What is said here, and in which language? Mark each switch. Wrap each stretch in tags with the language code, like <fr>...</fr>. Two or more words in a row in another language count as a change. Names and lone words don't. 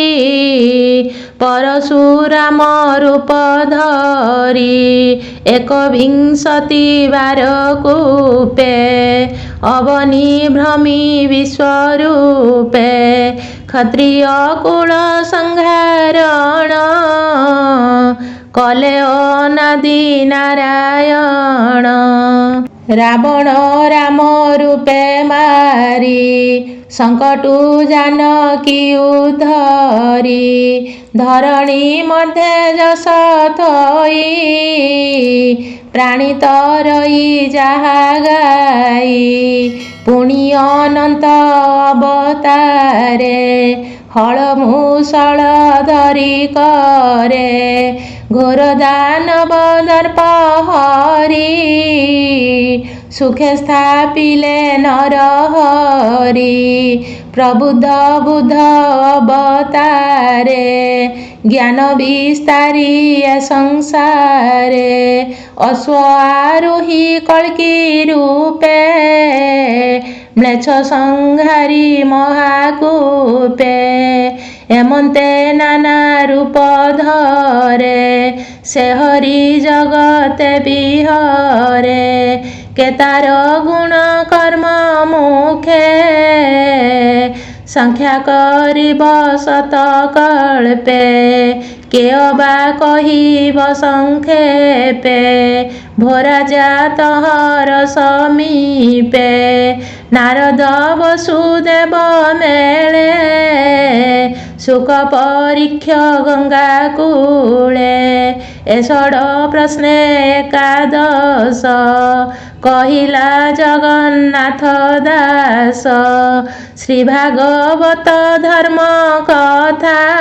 <or>ପରଶୁରାମ ରୂପ ଧରି 21 ବାର କୂପେ ଅବନି ଭ୍ରମି ବିଶ୍ୱରୂପେ କ୍ଷତ୍ରିୟ କୁଳ ସଂହାରଣ କଲେ ଅନାଦି ନାରାୟଣ ରାବଣ ରାମ ରୂପେ ମାରି ସଙ୍କଟୁ ଜାନକୀ ଉଦ୍ଧରୀ ଧରଣୀ ମଧ୍ୟେ ଯଶ ଥଇ ପ୍ରାଣୀ ତରଇ ଯାହା ଗାଇ ପୁଣି ଅନନ୍ତ ଅବତାରେ ହଳ ମୂଷଳ ଧରୀ କରେ ଘୋର ଦାନବ ଦର୍ପ ହରି ସୁଖେ ସ୍ଥାପିଲେ ନର ହରି ପ୍ରବୁଦ୍ଧ ବୁଦ୍ଧ ଅବତାରେ ଜ୍ଞାନ ବିସ୍ତାରୀ ସଂସାରେ ଅଶ୍ୱ ଆରୋହୀ କଳ୍କୀ ରୂପେ ମ୍ଳେଚ୍ଛ ସଂହାରୀ ମହାକୂପେ ଏମନ୍ତେ ନାନା ରୂପ ଧରେ ସେ ହରି ଜଗତେ ବିହରେ କେତାର ଗୁଣ କର୍ମ ମୁଖେ ସଂଖ୍ୟା କରିବ ଶତ କଳ୍ପେ କେ ଅବା କହିବ ସଂକ୍ଷେପେ ଭୋରାଜା ତହର ସମୀପେ ନାରଦ ବସୁଦେବ ମେଳେ ସୁଖ ପରୀକ୍ଷ ଗଙ୍ଗା କୂଳେ ଏଷଡ ପ୍ରଶ୍ନେ ଏକାଦଶ କହିଲା ଜଗନ୍ନାଥ ଦାସ ଶ୍ରୀ ଭାଗବତ ଧର୍ମ କଥା</or>